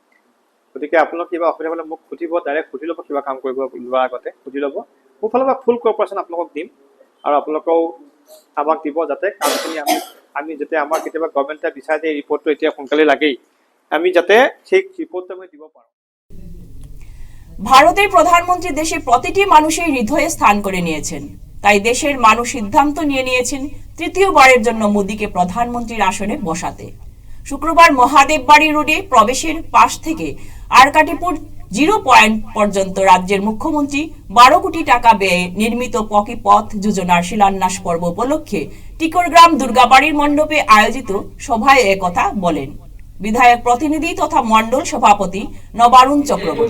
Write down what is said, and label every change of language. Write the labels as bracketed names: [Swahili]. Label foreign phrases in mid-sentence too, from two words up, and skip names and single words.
[Assamese] গতিকে আপোনালোক কিবা অসুবিধা হ'লে মোক সুধিব, ডাইৰেক্ট সুধি ল'ব, কিবা কাম কৰিব লোৱাৰ আগতে সুধি ল'ব। মোৰ ফালৰ পৰা [English] full cooperation [Assamese] আপোনালোকক দিম আৰু আপোনালোকেও আমাক দিব, যাতে কামখিনি আমি যাতে আমাৰ কেতিয়াবা গভৰ্ণমেণ্টে বিচাৰে যে এই ৰিপৰ্টটো এতিয়া সোনকালে লাগেই, আমি যাতে সেই ৰিপৰ্টটো আমি দিব পাৰোঁ। [Bangla] ভারতের প্রধানমন্ত্রী দেশের প্রতিটি মানুষের হৃদয়ে স্থান করে নিয়েছেন, তাই দেশের মানুষ সিদ্ধান্ত নিয়ে নিয়েছেন তৃতীয়বারের জন্য মোদীকে প্রধানমন্ত্রীর আসনে বসাতে। শুক্রবার মহাদেব বাড়ি রোডে প্রবেশের পাশ থেকে আরকাটিপুর 0 পয়েন্ট পর্যন্ত রাজ্যের মুখ্যমন্ত্রী 12 কোটি টাকা ব্যয়ে নির্মিত পকি পথ যোজনার শিলান্যাস পর্ব উপলক্ষে টিকরগ্রাম দুর্গাবাড়ির মণ্ডপে আয়োজিত সভায় একথা বলেন বিধায়ক প্রতিনিধি তথা মণ্ডল সভাপতি নবারুণ চক্রবর্তী।